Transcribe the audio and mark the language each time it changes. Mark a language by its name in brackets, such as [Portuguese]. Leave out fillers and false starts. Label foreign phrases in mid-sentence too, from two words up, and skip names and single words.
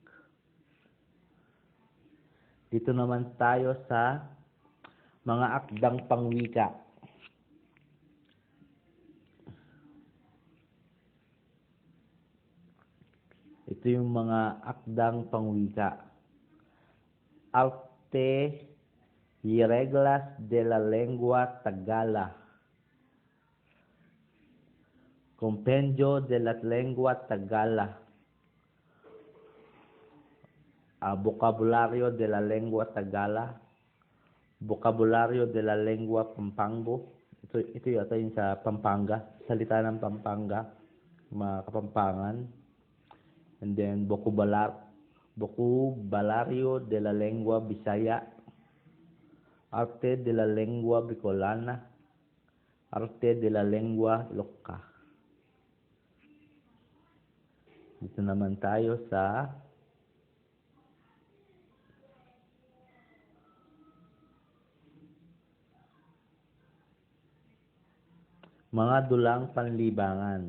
[Filipino] Dito naman tayo sa mga akdang pangwika. Ito yung mga akdang pangwika. [Spanish] Arte y reglas de la lengua Tagala. Compendio de la lengua Tagala. Vocabulario de la lengua Tagala. Vocabulario de la lengua Pampango. [Filipino] Ito yata yung sa Pampanga. Salita ng Pampanga. Mga Kapampangan. [English] And then, [Spanish] vocabulario de la lengua Bisaya. Arte de la lengua Bicolana. Arte de la lengua Ilocca. [Filipino] Dito naman tayo sa mga dulang panlibangan.